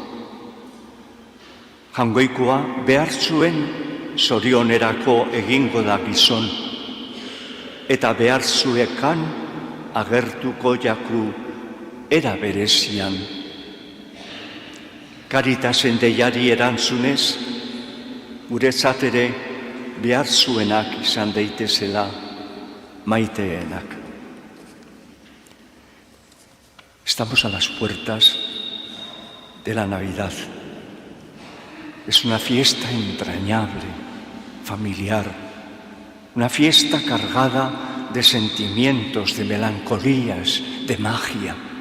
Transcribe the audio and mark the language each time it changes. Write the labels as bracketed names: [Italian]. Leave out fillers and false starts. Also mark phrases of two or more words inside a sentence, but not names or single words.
[Basque] Jangoikoa behar zuen zorionerako egingo da gizon, eta behar zuekan agertuko jaku era berezian. Karitasen deiari erantzunez, guretzat ere behar zuenak izan daitezela maiteenak. [Spanish] Estamos a las puertas de la Navidad. Es una fiesta entrañable, familiar, una fiesta cargada de sentimientos, de melancolías, de magia.